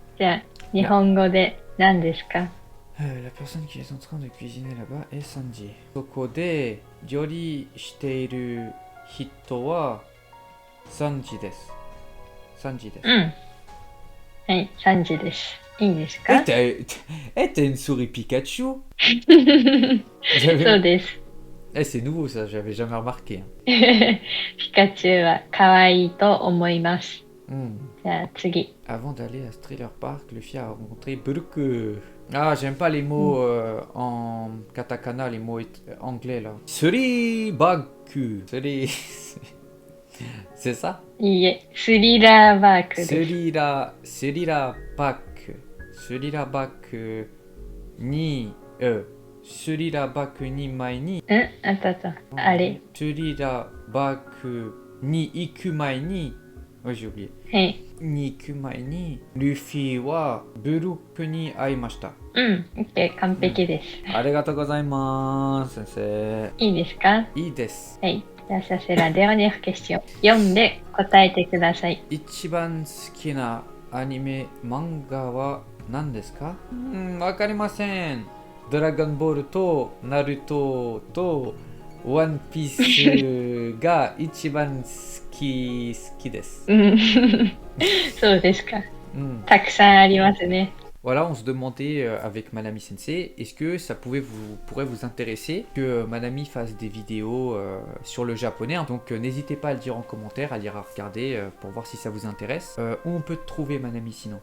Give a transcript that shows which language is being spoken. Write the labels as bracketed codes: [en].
[ja] じゃあ、日本語で何ですか？ [fr] La personne qui est en train de cuisiner là-bas est Sanji. [ja] そこで料理している人はサンジです。サンジです。はい、3時です。いいですか？ [fr] t'as une souris Pikachu? [ja] そうです。 [fr] c'est nouveau ça, j'avais jamais remarqué. [ja] ピカチュウは可愛いと思います。じゃあ次。 [fr] Avant d'aller à Thriller Park, Luffy a rencontré Bulk. Ah, j'aime pas les mots en katakana, les mots anglais là. [ja] Suribaku. [fr] C'est ça? [ja] いいえ、スリラーバークです。スリラバック。スリラバックに、スリラバックに前に。あったあった。あれ。スリラバックに行く前に、 [fr] j'ai oublié。 [ja] はい。に行く前に、ルフィはブルックに会いました。 OK、完璧です。ありがとうございます、先生。いいですか？いいです。はい。 [fr] じゃあ、ça c'est la dernière question。 [ja] 読んで答えてください。一番好きなアニメ、漫画は何ですか？わかりません。ドラゴンボールとナルトとワンピースが一番好きです。そうですか。たくさんありますね。 [fr] Voilà, on se demandait avec Manami Sensei, est-ce que ça pourrait vous intéresser que Manami fasse des vidéos sur le japonais. Donc n'hésitez pas à le dire en commentaire, à lire, à regarder pour voir si ça vous intéresse. Où on peut te trouver, Manami, sinon?